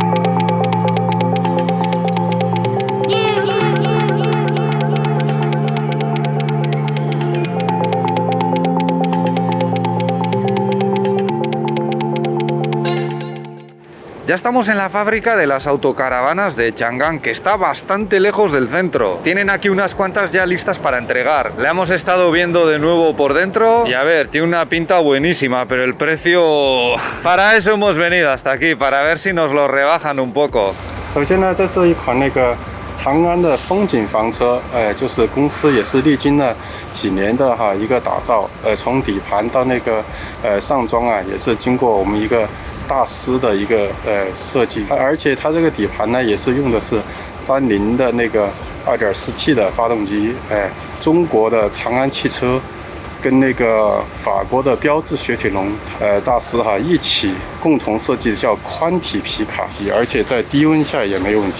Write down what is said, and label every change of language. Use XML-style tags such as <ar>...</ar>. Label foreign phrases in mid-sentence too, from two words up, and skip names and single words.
<es>Ya estamos en la fábrica de las autocaravanas de Chang'an, que está bastante lejos del centro. Tienen aquí unas cuantas ya listas para entregar. La hemos estado viendo de nuevo por dentro y a ver, tiene una pinta buenísima, pero el precio... Para eso hemos venido hasta aquí, para ver si nos lo rebajan un poco.</es> <zh>首先呢，这是一款长安的风景房车，就是公司也是历经了几年的一个打造，从底盘到上装啊，也是经过我们一个大师的一个设计，而且它这个底盘呢也是用的是30的2.4T 的发动机，中国的长安汽车跟法国的标致雪铁龙大师一起共同设计叫宽体皮卡，而且在低温下也没有问题。</zh>